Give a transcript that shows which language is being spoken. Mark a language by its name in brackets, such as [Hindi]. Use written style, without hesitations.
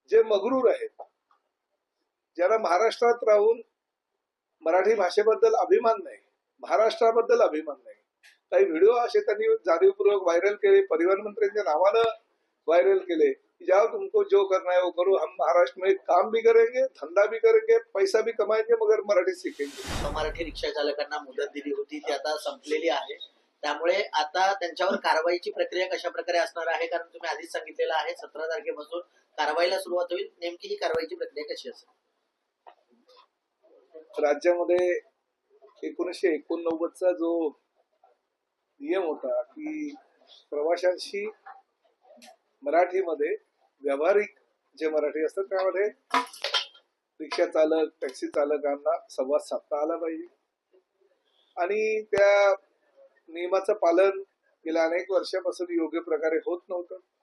[Marathi] जे मगरूर आहेत, ज्यांना महाराष्ट्रात राहून मराठी भाषेबद्दल अभिमान नाही, महाराष्ट्राबद्दल अभिमान नाही, काही व्हिडिओ असे त्यांनी जाणीवपूर्वक व्हायरल केले, परिवहन मंत्र्यांच्या नावानं व्हायरल केले। [Hindi] जाओ तुमको जो करना है वो करो, हम महाराष्ट्र में काम भी करेंगे, धंदा भी करेंगे, पैसा भी कमाएंगे, मगर मराठी सीखेंगे। [Marathi] मराठी रिक्षा चालकांना मुदत दिली होती ती आता संपलेली आहे, त्यामुळे आता त्यांच्यावर कारवाईची प्रक्रिया कशा प्रकारे असणार आहे? कारण तुम्ही आधीच सांगितलेलं आहे 17 तारखेपासून कारवाईला सुरुवात होईल, नेमकी ही कारवाईची प्रक्रिया कशी असेल? राज्यामध्ये 1989चा जो नियम होता की प्रवाशांशी मराठीमध्ये व्यावहारिक जे मराठी असतात त्यामध्ये रिक्षा चालक टॅक्सी चालकांना संवाद साधता आला पाहिजे आणि त्या नियमाचं पालन गेल्या अनेक वर्षापासून योग्य प्रकारे होत नव्हतं।